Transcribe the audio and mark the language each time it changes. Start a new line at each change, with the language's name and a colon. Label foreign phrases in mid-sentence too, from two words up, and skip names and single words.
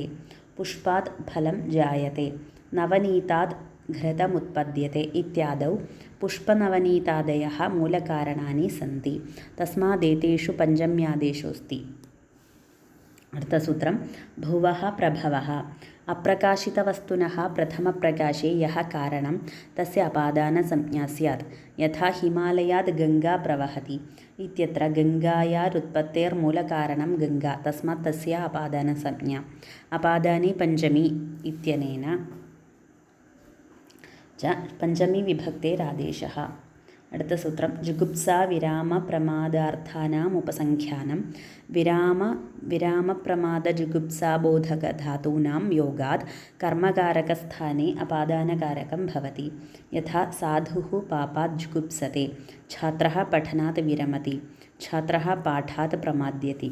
Sanskrit: പുഷ്പാത് ഫലം ജായത്തെ. നവനീതാത് ഘൃതമുത്പദ്യത്തെ ഇത്യാദൗ പുഷ്പനവനീതാദയഃ മൂലകാരണാനി സന്തി. തസ്മാദേതേഷു പഞ്ചമ്യാദേശോസ്തി.
Malayalam: അടുത്ത സൂത്രം
Sanskrit: ഭുവഃ പ്രഭവഃ. अप्रकाशितवस्तुनः प्रथमप्रकाशे यः कारणं तस्य अपादानसंज्ञा स्यात्। यथा हिमालयात् गङ्गा प्रवहति इत्यत्र गङ्गायारुत्पत्तेर्मूलकारणं गङ्गा, तस्मात् तस्य अपादानसंज्ञा। अपादाने पञ्चमी इत्यनेन च पञ्चमी विभक्तेरादेशः।
Malayalam: അടുത്ത സൂത്രം
Sanskrit: ജുഗുപ്സ വിരാമ പ്രമാദാർത്ഥാനാം ഉപസംഖ്യാനം വിരാമപ്രമാദ ജുഗുപ്സാബോധക ധാതൂനാം യോഗാത് കർമ്മകാരകസ്ഥാനെ അപാദാനകാരകം ഭവതി. യഥാ സാധുഃ പാപാത് ജുഗുപ്സത്തെ, ഛാത്രഃ പഠനാത് വിരമതി, ഛാത്രഃ പാഠാത് പ്രമാദ്യതി.